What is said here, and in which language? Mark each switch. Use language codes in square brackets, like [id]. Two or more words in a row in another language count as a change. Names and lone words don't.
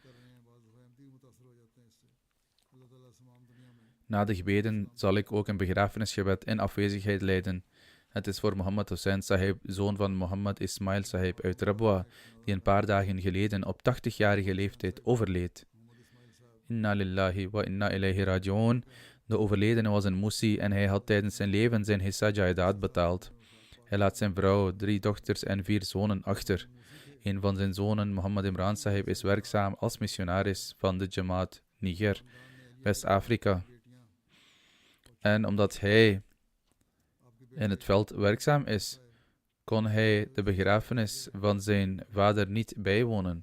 [nl] Na de gebeden zal ik ook een begrafenisgebed in afwezigheid leiden. Het is voor Muhammad Hussain Sahib, zoon van Muhammad Ismail Sahib uit Rabwa, die een paar dagen geleden op 80-jarige leeftijd overleed. [ar] إنا لله وإنا إليه راجعون. [nl] De overledene was een Musi en hij had tijdens zijn leven zijn [ur] حصہ جائیداد [nl] betaald. Hij laat zijn vrouw, 3 dochters en 4 zonen achter. Een van zijn zonen, Muhammad Imran Sahib, is werkzaam als missionaris van de Jamaat Niger, West-Afrika. En omdat hij in het veld werkzaam is, kon hij de begrafenis van zijn vader niet bijwonen.